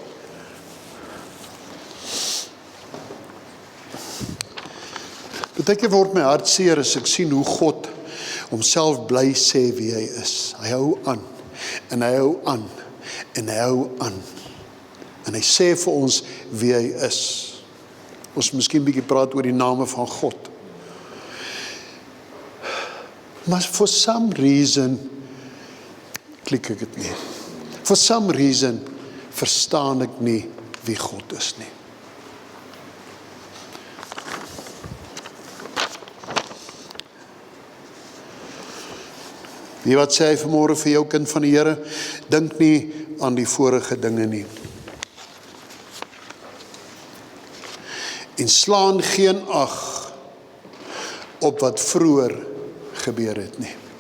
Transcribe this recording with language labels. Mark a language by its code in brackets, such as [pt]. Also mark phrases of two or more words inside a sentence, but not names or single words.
[af] Partykeer word my hart seer as ek sien hoe God homself bly sê wie hy is. Hy hou aan, en hy hou aan, en hy hou aan. En hy sê vir ons wie hy is. Ons miskien bietjie praat oor die name van God. [en] Maar for some reason, [af] klik ek dit nie. [en] For some reason, [af] verstaan ek nie wie God is nie. Wie wat sê hy vanmôre vir jou kind van die Here? Dink nie aan die vorige dinge nie. En slaan geen ag op wat vroeër gebeur het nie.